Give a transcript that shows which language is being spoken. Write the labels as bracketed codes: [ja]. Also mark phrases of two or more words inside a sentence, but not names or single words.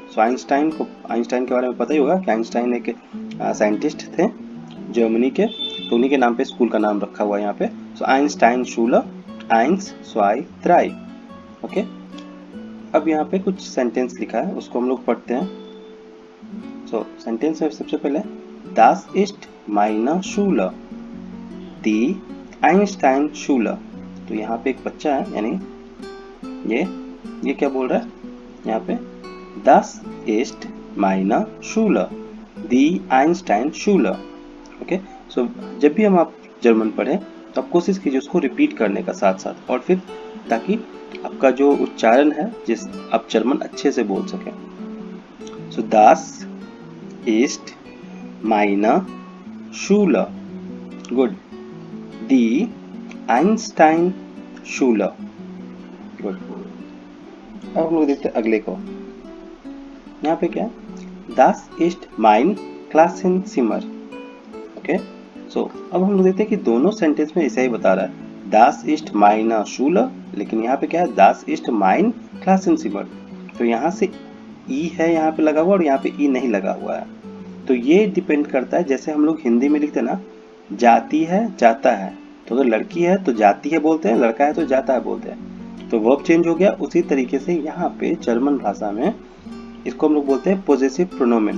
[hi] सो आइंस्टाइन के बारे में पता ही होगा कि आइंस्टाइन एक साइंटिस्ट थे जर्मनी के, तो उन्हीं के नाम पे स्कूल का नाम रखा हुआ है यहाँ पे। [de] सो Einstein Schule, eins zwei drei. [hi] ओके, अब यहाँ पे कुछ सेंटेंस लिखा है, उसको हम लोग पढ़ते हैं। सो सेंटेंस में सबसे पहले [de] Das ist meine Schule, die Einstein Schule. [hi] तो यहाँ पे एक बच्चा है, यानी ये क्या बोल रहा है यहाँ पे? [de] Das ist meine Schule, die Einstein Schule. [hi] ओके, सो जब भी आप जर्मन पढ़े तो आप कोशिश कीजिए उसको रिपीट करने का साथ साथ, और फिर ताकि आपका जो उच्चारण है जिस आप जर्मन अच्छे से बोल सकें। [de] सो Das ist meine Schule, गुड। Die Einstein Schule, गुड। [hi] अब हम लोग देखते हैं अगले को। यहाँ पे क्या है? [de] Das ist mein Klassenzimmer। [hi] ओके, सो अब हम लोग देखते हैं कि दोनों सेंटेंस में ऐसा ही बता रहा है [de] Das ist meine Schule, [hi] लेकिन यहाँ पे क्या है? [de] Das ist mein Klassenzimmer। [hi] तो यहाँ से ई है यहाँ पे लगा हुआ और यहाँ पे ई नहीं लगा हुआ है। तो ये डिपेंड करता है, जैसे हम लोग हिंदी में लिखते हैं ना, जाती है जाता है, तो लड़की है तो जाती है बोलते हैं, लड़का है तो जाता है बोलते हैं। तो वर्ब चेंज हो गया। उसी तरीके से यहाँ पे जर्मन भाषा में इसको हम लोग बोलते हैं [de] Possessiv Pronomen.